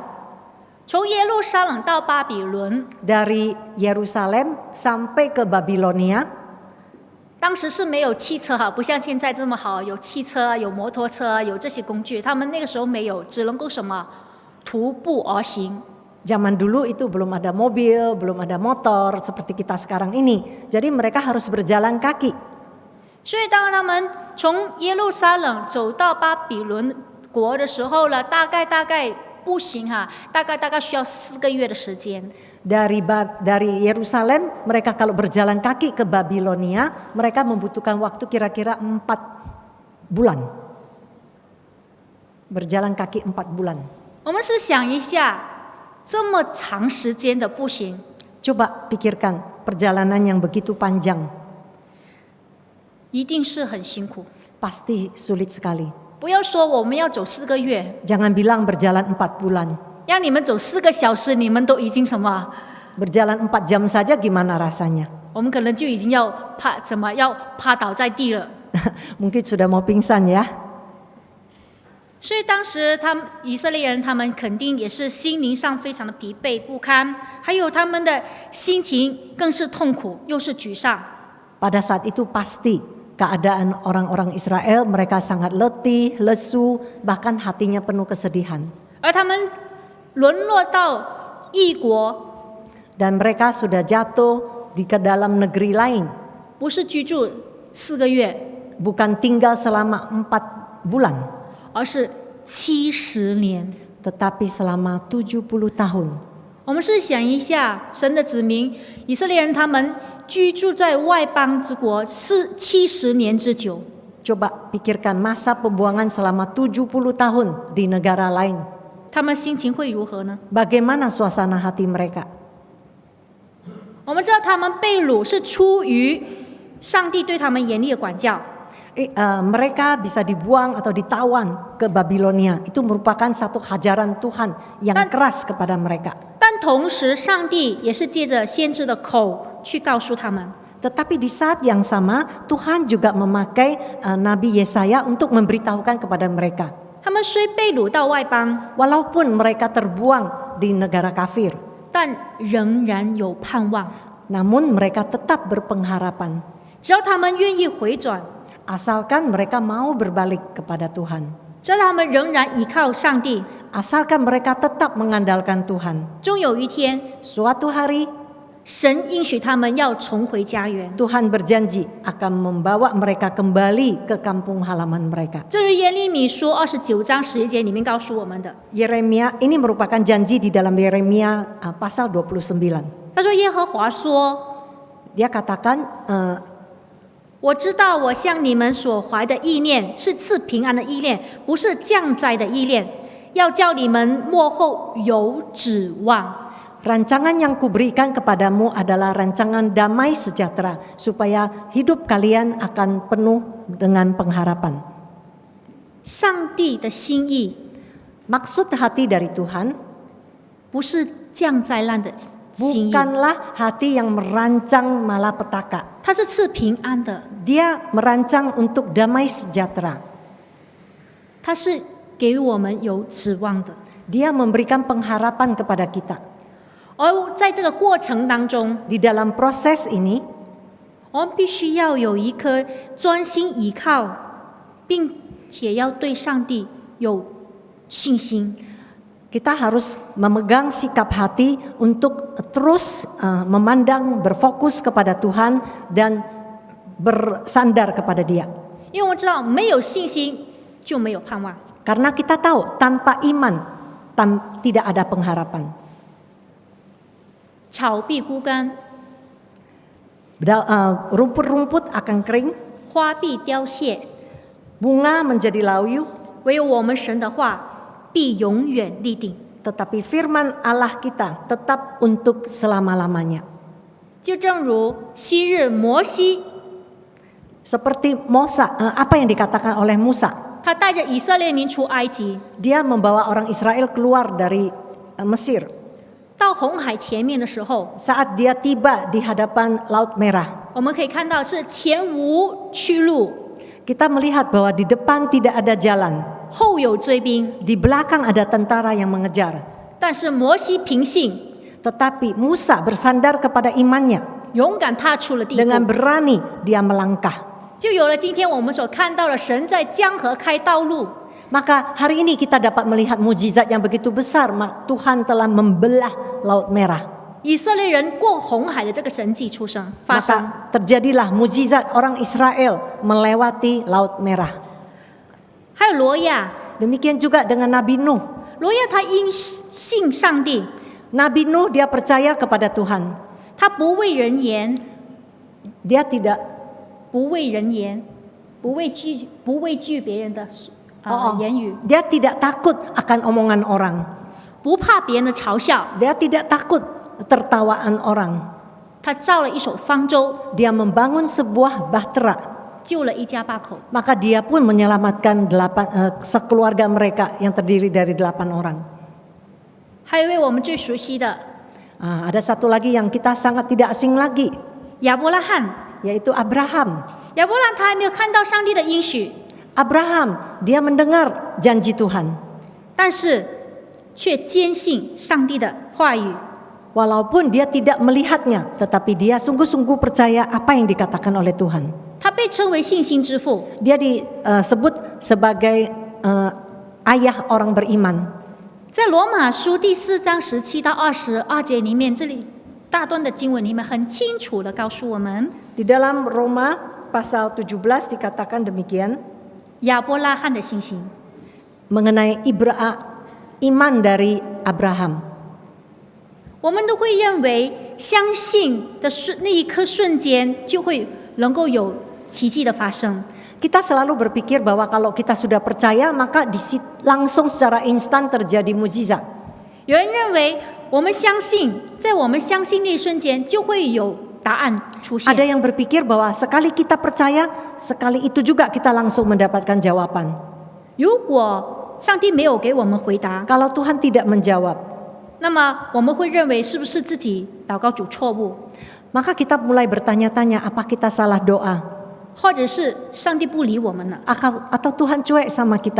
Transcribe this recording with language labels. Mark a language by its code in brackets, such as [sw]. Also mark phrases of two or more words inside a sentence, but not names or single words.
[zh] 从耶路撒冷到巴比伦， [id] dari Yerusalem sampai ke Babilonia [zh] 当时是没有汽车哈，不像现在这么好，有汽车、有摩托车、有这些工具。他们那个时候没有，只能够什么徒步而行。 [id] Zaman dulu itu belum ada mobil, belum ada motor seperti kita sekarang ini. Jadi mereka harus berjalan kaki. [zh] 所以当他们从耶路撒冷走到巴比伦国的时候呢，大概步行哈，大概需要4个月的时间。 [id] Dari Yerusalem mereka kalau berjalan kaki ke Babilonia mereka membutuhkan waktu kira-kira 4 bulan. Berjalan kaki 4 bulan. [zh] 我们试想一下，这么长时间的步行， [id] Coba pikirkan perjalanan yang begitu panjang. [zh] 一定是很辛苦。 [id] Pasti sulit sekali. [zh] 不要说我们要走4个月， [id] Jangan bilang berjalan 4 bulan. [zh] 让你们走4个小时，你们都已经什么？ [id] Berjalan 4 jam saja gimana rasanya? [zh] 我们可能就已经要趴倒在地了。 [id] Mungkin sudah mau pingsan ya. [zh] 所以当时以色列人他们肯定也是心灵上非常的疲惫不堪，还有他们的心情更是痛苦，又是沮丧。 [id] Pada saat itu pasti keadaan orang-orang Israel mereka sangat letih, lesu, bahkan hatinya penuh kesedihan. [zh] 而他们沦落到异国， [id] Dan mereka sudah jatuh ke dalam negeri lain. [zh] 不是居住4个月， [id] Bukan tinggal selama 4 bulan. [zh] 而是70年。 [id] Tetapi selama 70 tahun. [zh] 我们试想一下，神的子民以色列人他们居住在外邦之国是70年之久， [id] Coba pikirkan masa pembuangan selama 70 tahun di negara lain. [zh] 他们心情会如何呢？ [id] Bagaimana suasana hati mereka? [zh] 我们知道他们被掳是出于上帝对他们严厉的管教。 [id] Mereka bisa dibuang atau ditawan ke Babilonia. Itu merupakan satu hajaran Tuhan yang keras kepada mereka. [zh] 但同时，上帝也是借着先知的口去告诉他们， [id] Tetapi di saat yang sama Tuhan juga memakai Nabi Yesaya untuk memberitahukan kepada mereka. [zh] 他们虽被掳到外邦， [id] Walaupun mereka terbuang di negara kafir, [zh] 但仍然有盼望。 [id] namun mereka tetap berpengharapan. [zh] 只要他们愿意回转， [id] Asalkan mereka mau berbalik kepada Tuhan. [zh] 只要他们仍然依靠上帝， [id] Asalkan mereka tetap mengandalkan Tuhan. [zh] 终有一天， [id] Suatu hari [zh] 神应许他们要重回家园。 [id] Tuhan berjanji akan membawa mereka kembali ke kampung halaman mereka. [zh] 这是耶利米书29章11节里面告诉我们的。 [id] Yeremia ini merupakan janji di dalam Yeremia pasal 29. [zh] 他说：“耶和华说， [id] Dia katakan, [zh] 我知道我向你们所怀的意念是赐平安的意念，不是降灾的意念，要叫你们末后有指望。” [id] rancangan yang kuberikan kepadamu adalah rancangan damai sejahtera, supaya hidup kalian akan penuh dengan pengharapan. [zh] 上帝的心意 [id] Maksud hati dari Tuhan [zh] 不是降灾难的心意， [id] bukanlah hati yang merancang malapetaka. [zh] 它是赐平安的， [id] Dia merancang untuk damai sejahtera. [zh] 它是给我们有指望的。 [id] Dia memberikan pengharapan kepada kita. [zh] 而在这个过程当中， [id] Di dalam proses ini, [zh] 我们必须要有一颗专心依靠，并且要对上帝有信心。 [id] kita harus memegang sikap hati untuk terus memandang, berfokus kepada Tuhan dan bersandar kepada Dia. [zh] 因为我们知道，没有信心就没有盼望。 [id] Karena kita tahu tanpa iman tidak ada pengharapan. [zh] 草必枯干， [id] Rumput-rumput akan kering, [zh] 花必凋谢， [id] bunga menjadi layu, [zh] 唯有我们神的话必永远立定。 [id] tetapi firman Allah kita tetap untuk selama-lamanya. [zh] 就正如昔日摩西， [id] Seperti apa yang dikatakan oleh Musa. [zh] 他带着以色列民出埃及， [id] Dia membawa orang Israel keluar dari Mesir. [zh] 到红海前面的时候， [id] Saat dia tiba di hadapan Laut Merah, [zh] 我们可以看到是前无去路， [id] kita melihat bahwa di depan tidak ada jalan, [zh] 后有追兵。 [id] di belakang ada tentara yang mengejar. [zh] 但是摩西凭信， [id] Tetapi Musa bersandar kepada imannya, [zh] 勇敢踏出了地 [id] dengan [zh] 步， [id] berani dia melangkah. [zh] 就有了今天我们所看到的神在江河开道路。 [id] Maka hari ini kita dapat melihat mujizat yang begitu besar. Tuhan telah membelah Laut Merah. [zh] 以色列人过红海的这个神迹发生， [id] Maka terjadilah mujizat orang Israel melewati Laut Merah. [zh] 还有罗亚， [id] Demikian juga dengan Nabi Nuh. [zh] 罗亚他因信上帝， [id] Nabi Nuh dia percaya kepada Tuhan. [zh] 他不畏人言， [id] Dia tidak [zh] 不畏人言，不畏惧别人的言语， [id] dia tidak takut akan omongan orang. [zh] 不怕别人的嘲笑。 [id] Dia tidak takut tertawaan orang. [zh] 他造了一艘方舟， [id] Dia membangun sebuah bahtera. [zh] 救了一家8口。 [id] Maka dia pun menyelamatkan sekeluarga mereka yang terdiri dari 8 orang. [zh] 还有一位我们最熟悉的 [id] Ada satu lagi yang kita sangat tidak asing lagi, [zh] 亚伯拉罕， [id] yaitu Abraham. [zh] 亚伯拉罕他还没有看到上帝的应许， [id] Abraham, dia mendengar janji Tuhan. [zh] 但是却坚信上帝的话语。 [id] Walaupun dia tidak melihatnya, tetapi dia sungguh-sungguh percaya apa yang dikatakan oleh Tuhan. [zh] 他被称为信心之父。 [id] Dia disebut sebagai ayah orang beriman. [zh] 在罗马书第4章17到22节里面，这里大段的经文里面很清楚的告诉我们， [id] Di dalam Roma pasal 17 dikatakan demikian [zh] 亚伯拉罕的信心。 [id] mengenai iman dari Abraham. [zh] 我们都会认为相信的那一刻瞬间就会能够有奇迹的发生。 [id] Kita selalu berpikir bahwa kalau kita sudah percaya maka langsung secara instan terjadi mujizat. [zh] 有人认为我们相信，在我们相信那一瞬间就会有答案出现。 [id] Ada yang berpikir bahwa sekali kita percaya, sekali itu juga kita langsung mendapatkan jawaban. [zh] 如果上帝没有给我们回答， [id] Kalau Tuhan tidak menjawab, [zh] 那么我们会认为是不是自己祷告主错误， [id] maka kita mulai bertanya-tanya apa kita salah doa, [zh] 或者是上帝不理我们了。 [id] atau Tuhan cuek sama kita.